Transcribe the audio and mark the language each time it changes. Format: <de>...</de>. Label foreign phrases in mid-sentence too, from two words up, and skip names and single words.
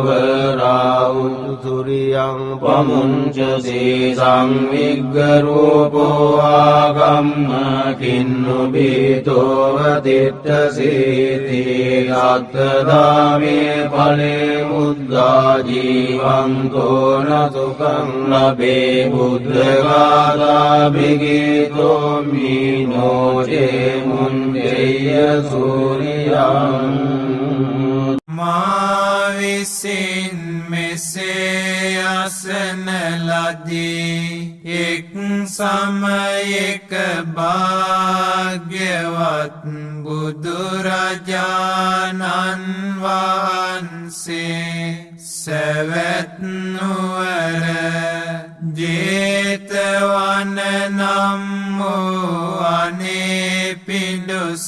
<pi>වරාහු සූරියං පමුංචසී සංවිග්ග රූපෝ ආගම්ම කින්නු බීතෝ වදිට්ඨසීති අත්තදාමේ ඵලේ මුද්දා ජීවන්තෝ නසුඛං ලබේ බුද්ධඝාතා භිගීතෝ මීනෝ චේ මුඤ්ජේය සූරියං</pi> <si>මා විසින් මෙසේ අසන ලදී එක් සමයක භාග්‍යවත් බුදුරජාණන් වහන්සේ සවැත් නුවර ජේතවන නම් වූ අනේපිඬු</si>